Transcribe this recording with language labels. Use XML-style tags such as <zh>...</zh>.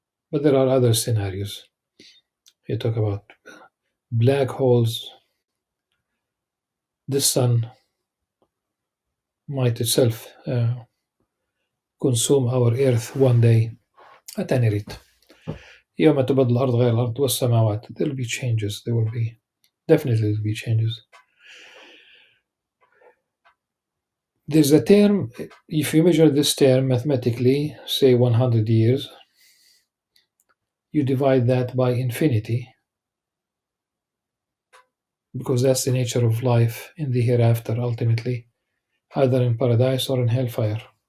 <en>But there are other scenarios. You talk about black holes. The sun might itself consume our earth one day. At any rate,</en> <ar>يوم تبدل الأرض غير الأرض والسماوات.</ar> <en>There will be changes. There will be definitely be changes. There's a term. If you measure this term mathematically, say 100 years, you divide that by infinity, because that's the nature of life in the hereafter, ultimately, either in paradise or in hellfire.</en>